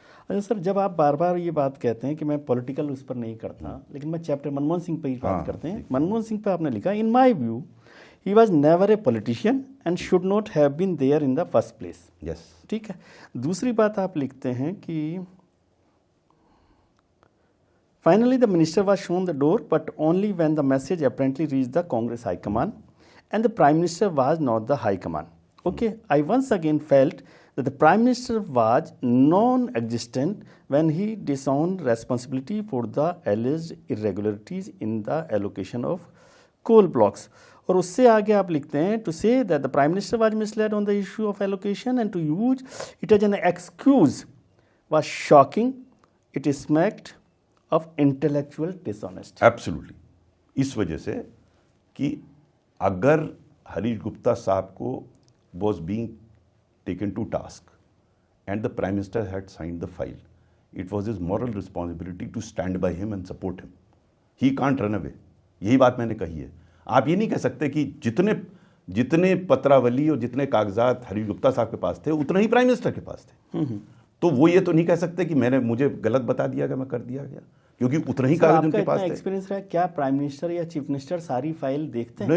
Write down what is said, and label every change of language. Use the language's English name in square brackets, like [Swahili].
[Hindi] अच्छा सर, जब आप बार बार ये बात कहते हैं कि मैं पॉलिटिकल उस पर नहीं करता, लेकिन मैं चैप्टर मनमोहन सिंह पर ही बात करते हैं। मनमोहन सिंह पर आपने लिखा, [English] In my view he was never a politician and should not have been there in the first place. Yes, [Hindi] ठीक है। दूसरी बात आप लिखते हैं कि [English] Finally, the minister was shown the door, but only when the message apparently reached the Congress High Command, and the Prime Minister was not the High Command. Okay, I once again felt that the Prime Minister was non-existent when he disowned responsibility for the alleged irregularities in the allocation of coal blocks. [Hindi] और उससे आगे आप लिखते हैं [English] to say that the Prime Minister was misled on the issue of allocation and to use it as an excuse was shocking. It smacked of intellectual dishonesty. Absolutely. [Hindi] इस वजह से कि अगर हरीश गुप्ता साहब को [English] was being taken to task and the Prime Minister had signed the file, it was his moral responsibility to stand by him and support him. He can't run away. [Hindi] यही बात मैंने कही है। आप ये नहीं कह सकते कि जितने पत्रावली और जितने कागजात हरीश गुप्ता साहब के पास थे उतना ही प्राइम मिनिस्टर के पास थे। तो वो ये तो नहीं कह सकते कि मुझे गलत बता दिया गया, मैं कर दिया गया, क्योंकि उतना ही कागज उनके पास थे। एक्सपीरियंस रहा क्या प्राइम मिनिस्टर या चीफ मिनिस्टर सारी फाइल देखते हैं?